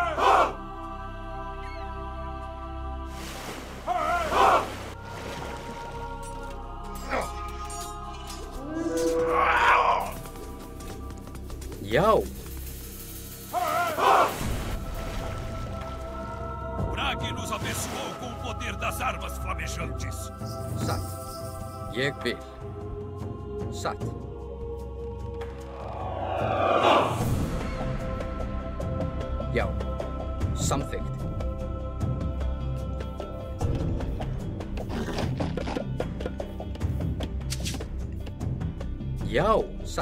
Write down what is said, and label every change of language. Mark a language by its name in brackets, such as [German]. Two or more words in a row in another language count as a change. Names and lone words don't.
[Icelandic] Já. [Portuguese] Bragi nos abençoou com o poder das armas flamejantes. [Icelandic] Satt. Ég vil. Satt. Já. Samþykkt. Já, satt.